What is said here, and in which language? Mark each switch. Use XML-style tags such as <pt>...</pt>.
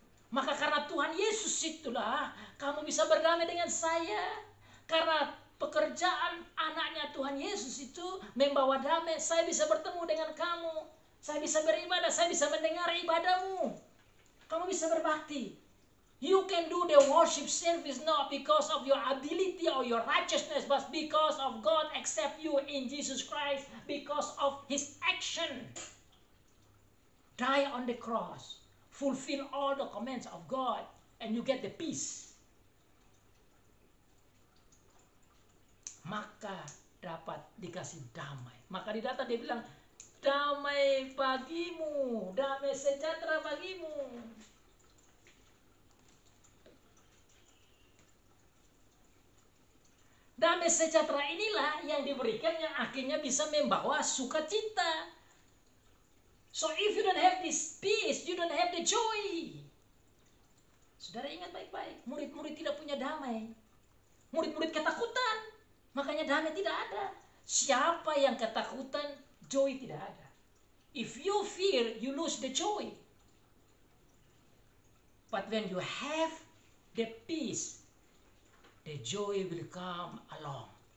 <id>Maka karena Tuhan Yesus itulah kamu bisa berdamai dengan saya. Karena pekerjaan anaknya Tuhan Yesus itu membawa damai, saya bisa bertemu dengan kamu. Saya bisa beribadah, saya bisa mendengar ibadahmu. Kamu bisa berbakti.</id> <en>You can do the worship service not because of your ability or your righteousness, but because of God accept you in Jesus Christ, because of His action. Die on the cross. Fulfill all the commands of God and you get the peace.</en> <id>Maka dapat dikasih damai. Maka di data dia bilang, damai bagimu, damai sejahtera bagimu. Damai sejahtera inilah yang diberikan, yang akhirnya bisa membawa sukacita.</id> <en>So if you don't have this peace, you don't have the joy.</en> <id>Saudara ingat baik-baik, murid-murid tidak punya damai. Murid-murid ketakutan, makanya damai tidak ada. Siapa yang ketakutan, joy tidak ada.</id> <en>If you fear, you lose the joy. But when you have the peace, the joy will come along.</en>